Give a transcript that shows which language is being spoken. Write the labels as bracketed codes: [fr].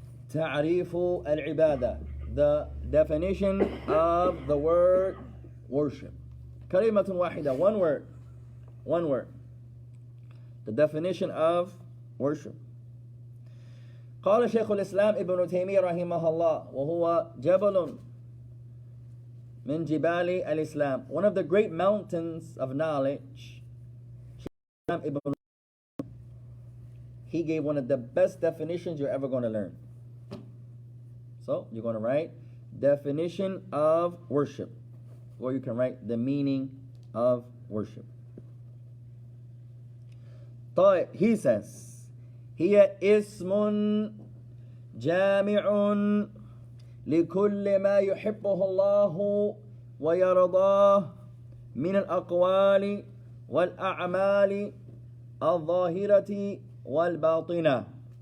[ar] تعريف العبادة. [en] The definition of the word worship. [ar] كلمة واحدة. [en] One word. One word. The definition of worship. [ar] قال شيخ الإسلام ابن تيمية رحمه الله وهو جبل من جبال الإسلام. [en] One of the great mountains of knowledge. He gave one of the best definitions you're ever going to learn. So you're going to write definition of worship, or you can write the meaning of worship. He says [ar] هي اسم جامع لكل ما يحبه الله ويرضاه من الأقوال والأعمال الظاهرة والباطنة.